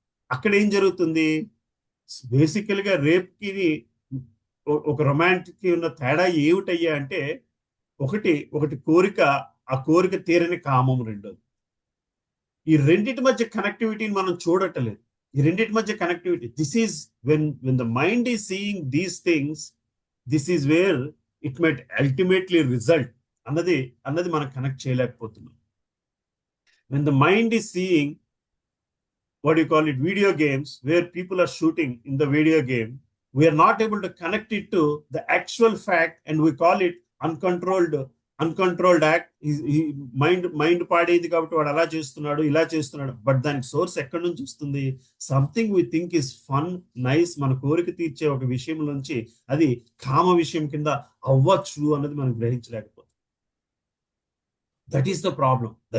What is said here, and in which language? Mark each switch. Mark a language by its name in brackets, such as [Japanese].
[Telugu] అక్కడ ఏం జరుగుతుంది, బేసికల్గా రేప్కి ఒక రొమాంటిక్ ఉన్న తేడా ఏమిటయ్యా అంటే ఒకటి కోరిక, ఆ కోరిక తీరని కామం రెండోది. ఈ రెండింటి మధ్య కనెక్టివిటీని మనం చూడట్లేదు. ఈ రెండింటి మధ్య connectivity, [English] this is when the mind is seeing these things, this is where it might ultimately result [Telugu] అన్నది మనం కనెక్ట్ చేయలేకపోతున్నాం. [English] When the mind is seeing what you call it video games where people are shooting in the video game, we are not able to connect it to the actual fact, and we call it uncontrolled act. [Telugu] Mind పాడేది కాబట్టి వాడు అలా చేస్తున్నాడు, ఇలా చేస్తున్నాడు. But దానికి source ఎక్కడి నుంచి వస్తుంది, [English] something we think is fun, nice, [Telugu] మన కోరిక తీర్చే ఒక విషయం నుంచి అది కామ విషయం కింద అవ్వచ్చు అన్నది మనం గ్రహించలేకపోతాం. [English] That is the problem.